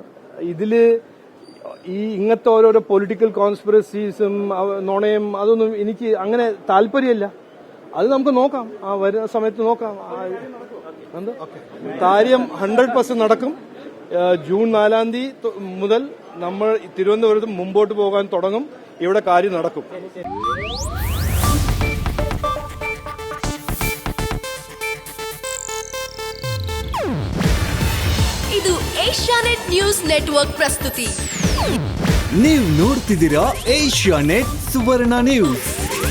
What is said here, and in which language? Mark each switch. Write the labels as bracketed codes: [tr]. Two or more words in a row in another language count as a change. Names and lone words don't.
[ml] ഇതില് ഇങ്ങനത്തെ ഓരോരോ [en] political conspiracies [ml] നുണയും അതൊന്നും എനിക്ക് അങ്ങനെ താല്പര്യമില്ല. അത് നമുക്ക് നോക്കാം, ആ വരുന്ന സമയത്ത് നോക്കാം. കാര്യം 100% നടക്കും. ജൂൺ 4 മുതൽ നമ്മൾ തിരുവനന്തപുരത്ത് മുമ്പോട്ട് പോകാൻ തുടങ്ങും. ഇവിടെ കാര്യം നടക്കും. [kn] ಇದು ಏಷ್ಯಾನೆಟ್ ನ್ಯೂಸ್ ನೆಟ್ವರ್ಕ್ ಪ್ರಸ್ತುತಿ. ನೀವು ನೋಡ್ತಿದ್ದೀರಾ ಏಷ್ಯಾನೆಟ್ ಸುವರ್ಣ ನ್ಯೂಸ್.